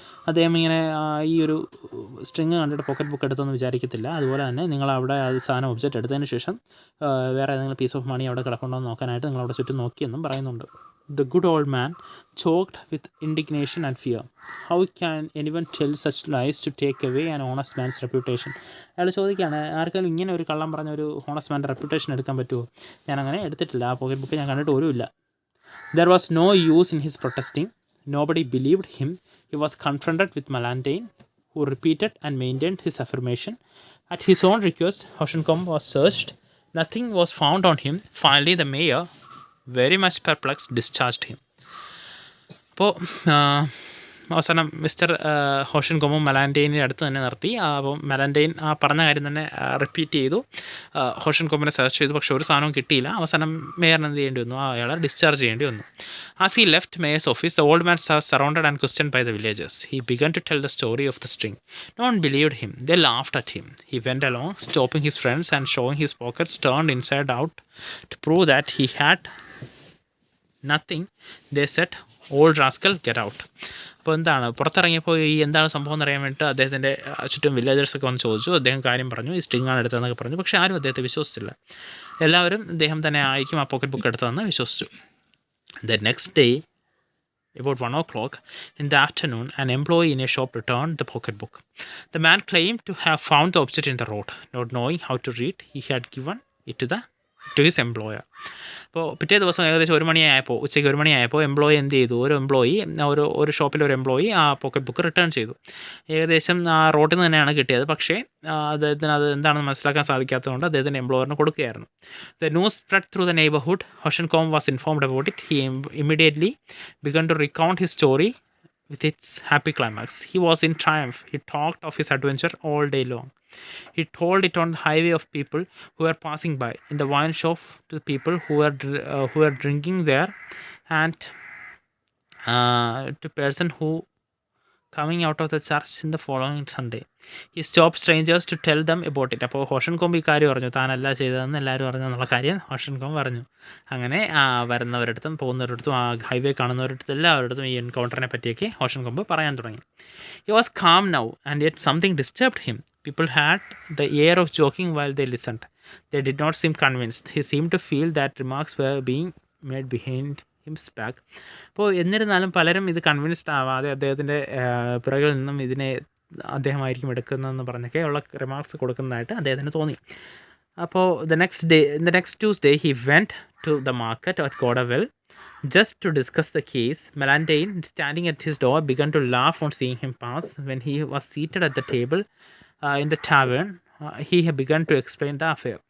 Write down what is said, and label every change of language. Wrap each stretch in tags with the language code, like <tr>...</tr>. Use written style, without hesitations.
<ml>അദ്ദേഹം ഇങ്ങനെ ഈ ഒരു സ്ട്രിങ് കണ്ടിട്ട് പോക്കറ്റ് ബുക്ക് എടുത്തൊന്നും വിചാരിക്കത്തില്ല. അതുപോലെ തന്നെ നിങ്ങൾ അവിടെ അത് സാധനം ഒബ്ജക്റ്റ് എടുത്തതിന് ശേഷം വേറെ ഏതെങ്കിലും</ml> <en>piece of money</en> <ml>അവിടെ കിടപ്പുണ്ടോ എന്ന് നോക്കാനായിട്ട് നിങ്ങളവിടെ ചുറ്റും നോക്കിയെന്നും പറയുന്നുണ്ട്.</ml> <en>The good old man choked with indignation and fear. "How can anyone tell such lies to take away an honest man's reputation?"</en> <ml>അയാൾ ചോദിക്കുകയാണ്, ആർക്കെങ്കിലും ഇങ്ങനെ ഒരു കള്ളം പറഞ്ഞ ഒരു ഹോണസ്റ്റ് മാൻ്റെ റെപ്യൂട്ടേഷൻ എടുക്കാൻ പറ്റുമോ? ഞാൻ അങ്ങനെ എടുത്തിട്ടില്ല, ആ പോക്കറ്റ് ബുക്ക് ഞാൻ കണ്ടിട്ട് പോലുമില്ല.</ml> <en>There was no use in his protesting. Nobody believed him. He was confronted with Melantaine, who repeated and maintained his affirmation. At his own request, Hoshencombe was searched. Nothing was found on him. Finally, the mayor, very much perplexed, discharged him.</en> <ml>അപ്പോൾ അവസാനം mister ഹോഷൻകോമ്പും മെലാൻറ്റെയിൻ്റെ അടുത്ത് തന്നെ നിർത്തി. അപ്പോൾ മെലാൻറ്റെയിൻ ആ പറഞ്ഞ കാര്യം തന്നെ റിപ്പീറ്റ് ചെയ്തു. ഹോഷൻകോമ്പിനെ സെർച്ച് ചെയ്തു, പക്ഷേ ഒരു സാധനവും കിട്ടിയില്ല. അവസാനം മേയറിന് എന്ത് ചെയ്യേണ്ടി വന്നു? അയാളെ ഡിസ്ചാർജ് ചെയ്യേണ്ടി വന്നു.</ml> <en>As he left mayor's office, the old man was surrounded and questioned by the villagers. He began to tell the story of the string. No one believed him. They laughed at him. He went along, stopping his friends and showing his pockets turned inside out to prove that he had nothing. They said, old rascal get out.</en> <ml>അപ്പോൾ എന്താണ് പുറത്തിറങ്ങിയപ്പോൾ ഈ എന്താണ് സംഭവം എന്നറിയാൻ വേണ്ടിയിട്ട് അദ്ദേഹത്തിൻ്റെ ചുറ്റും വില്ലേജേഴ്സൊക്കെ വന്ന് ചോദിച്ചു. അദ്ദേഹം കാര്യം പറഞ്ഞു, ഈ സ്ട്രിങ്ങാണ് എടുത്തതെന്നൊക്കെ പറഞ്ഞു. പക്ഷേ ആരും അദ്ദേഹത്തെ വിശ്വസിച്ചില്ല. എല്ലാവരും അദ്ദേഹം തന്നെ ആയിരിക്കും ആ പോക്കറ്റ് ബുക്ക് എടുത്തതെന്ന് വിശ്വസിച്ചു.</ml> <en>The next day about 1 o'clock in the afternoon, an employee in a shop returned the pocketbook. The man claimed to have found the object in the road. Not knowing how to read, he had given it to his employer.</en> <ml>അപ്പോൾ പിറ്റേ ദിവസം ഏകദേശം ഉച്ചയ്ക്ക് 1 മണിയായപ്പോൾ employee എന്ത് ചെയ്തു? ഒരു ഷോപ്പിലെ ഒരു എംപ്ലോയി ആ പോക്കറ്റ് ബുക്ക് റിട്ടേൺ ചെയ്തു. ഏകദേശം ആ റോഡിൽ നിന്ന് തന്നെയാണ് കിട്ടിയത്. പക്ഷേ അദ്ദേഹത്തിന് അത് എന്താണെന്ന് മനസ്സിലാക്കാൻ സാധിക്കാത്തതുകൊണ്ട് അദ്ദേഹത്തിൻ്റെ എംപ്ലോയറിന് കൊടുക്കുകയായിരുന്നു.</ml> <en>The news spread through the neighborhood. Hoshenkopf was informed about it. He immediately began to recount his story with its happy climax. He was in triumph. He talked of his adventure all day long. He told it on the highway of people who were passing by, in the wine shop to the people who were drinking there, and to person who coming out of the church in the following Sunday. He stopped strangers to tell them about it.</en> <ml>അപ്പോൾ ഹോഷൻകോമ്പ് ഈ കാര്യം പറഞ്ഞു, താനല്ല ചെയ്തതെന്ന് എല്ലാവരും പറഞ്ഞു എന്നുള്ള കാര്യം ഹോഷൻകോമ്പ് പറഞ്ഞു. അങ്ങനെ വരുന്നവരടുത്തും പോകുന്നവരടുത്തും ആ ഹൈവേ കാണുന്നവരടുത്തും എല്ലാവരടുത്തും ഈ എൻകൗണ്ടറിനെ പറ്റിയൊക്കെ ഹോഷൻകോമ്പ് പറയാൻ തുടങ്ങി.</ml> <en>He was calm now, and yet something disturbed him. People had the air of joking while they listened. They did not seem convinced. He seemed to feel that remarks were being made behind his back.</en> <ml>അപ്പോൾ എന്നിരുന്നാലും പലരും ഇത് convinced ആവാതെ അദ്ദേഹത്തിൻ്റെ പിറകിൽ നിന്നും ഇതിനെ അദ്ദേഹമായിരിക്കും എടുക്കുന്നതെന്ന് പറഞ്ഞൊക്കെ ഉള്ള റിമാർക്സ് കൊടുക്കുന്നതായിട്ട് അദ്ദേഹത്തിന് തോന്നി. അപ്പോൾ</ml> <en>the next Tuesday he went to the market at Godawell just to discuss the case. Melantine, standing at his door, began to laugh on seeing him pass. When he was seated at the table in the tavern, he had begun to explain the affair.</en>